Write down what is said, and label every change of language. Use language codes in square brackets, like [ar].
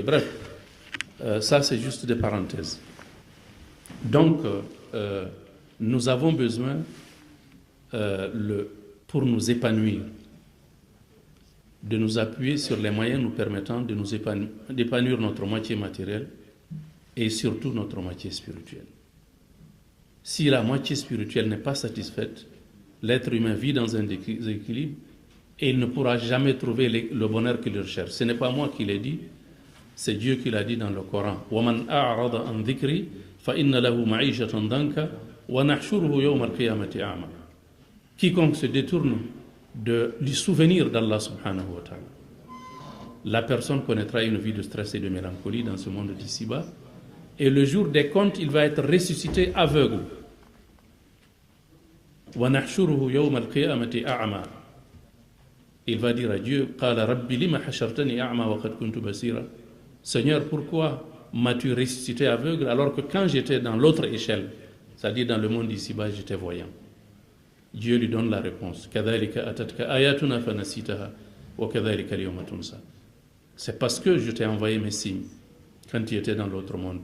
[fr] Bref, ça, c'est juste des parenthèses. Donc, nous avons besoin, pour nous épanouir, de nous appuyer sur les moyens nous permettant d'épanouir notre moitié matérielle et surtout notre moitié spirituelle. Si la moitié spirituelle n'est pas satisfaite, l'être humain vit dans un déséquilibre et il ne pourra jamais trouver le bonheur qu'il recherche. Ce n'est pas moi qui l'ai dit, c'est Dieu qui l'a dit dans le Coran. [ar] وَمَنْ أَعْرَضَ عَنْ ذِكْرِي فَإِنَّ لَهُ مَعِيشَةً ضَنْكَ وَنَحْشُرُهُ يَوْمَ الْقِيَامَةِ أَعْمَى. [fr] Quiconque se détourne de lui souvenir d'Allah subhanahu wa ta'ala. La personne connaîtra une vie de stress et de mélancolie dans ce monde d'ici-bas, et le jour des comptes, il va être ressuscité aveugle. [ar] وَنَحْشُرُهُ يَوْمَ الْقِيَامَةِ أَعْمَى. [fr] Il va dire à Dieu, [ar] قَالَ رَبِّ لِمَ حَشَرْتَنِي أَعْمَى وَقَدْ كُنْتُ بَصِيرًا. [fr] Seigneur, pourquoi m'as-tu ressuscité aveugle alors que quand j'étais dans l'autre échelle, c'est-à-dire dans le monde d'ici-bas, j'étais voyant? Dieu lui donne la réponse. [ar] كَذَلِكَ أَتَتْكَ آيَاتُنَا فَنَسِيتَهَا وَكَذَلِكَ الْيَوْمَ تُنْسَى. [fr] C'est parce que je t'ai envoyé mes signes quand tu étais dans l'autre monde.